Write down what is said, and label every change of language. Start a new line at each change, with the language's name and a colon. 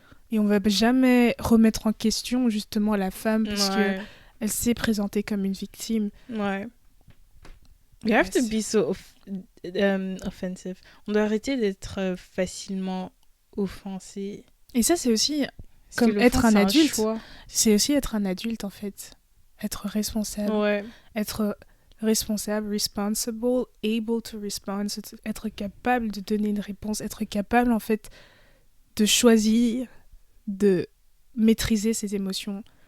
French: Et on va jamais remettre en question justement la femme parce que elle s'est présentée comme une victime. Ouais.
English: You have to be so offensive.
French: On doit arrêter d'être facilement offensé. Et ça, c'est aussi comme être un adulte. C'est aussi être un adulte, en fait. Être responsable. Ouais. Être responsable, responsible, able to respond. Être capable de donner une réponse. Être capable, en fait, de choisir, de maîtriser ses émotions.